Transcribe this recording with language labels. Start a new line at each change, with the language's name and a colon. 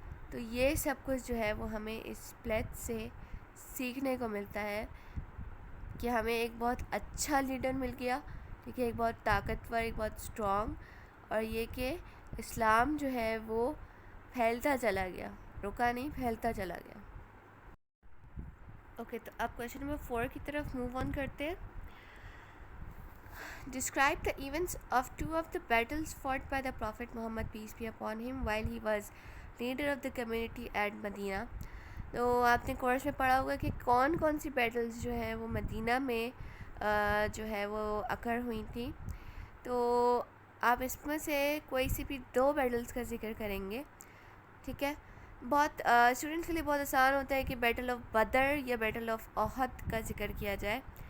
Urdu: تو یہ سب کچھ جو ہے وہ ہمیں اس پلیج سے سیکھنے کو ملتا ہے کہ ہمیں ایک بہت اچھا لیڈر مل گیا. ٹھیک ہے, ایک بہت طاقتور, ایک بہت اسٹرانگ, اور یہ کہ اسلام جو ہے وہ پھیلتا چلا گیا, رکا نہیں, پھیلتا چلا گیا. اوکے, تو اب کویشچن نمبر 4 کی طرف موو آن کرتے ہیں.
English: Describe the events of two of the battles fought by the Prophet Muhammad peace be upon him while he was leader of the community at Medina.
Urdu: تو آپ نے course میں پڑھا ہوگا کہ کون کون سی بیٹلز جو ہیں وہ مدینہ میں جو ہے وہ اکر ہوئی تھیں. تو آپ اس میں سے کوئی سی بھی 2 بیٹلز کا ذکر کریں گے. ٹھیک ہے, بہت اسٹوڈنٹس کے لیے بہت آسان ہوتا ہے کہ بیٹل آف بدر یا بیٹل آف احد کا ذکر کیا جائے.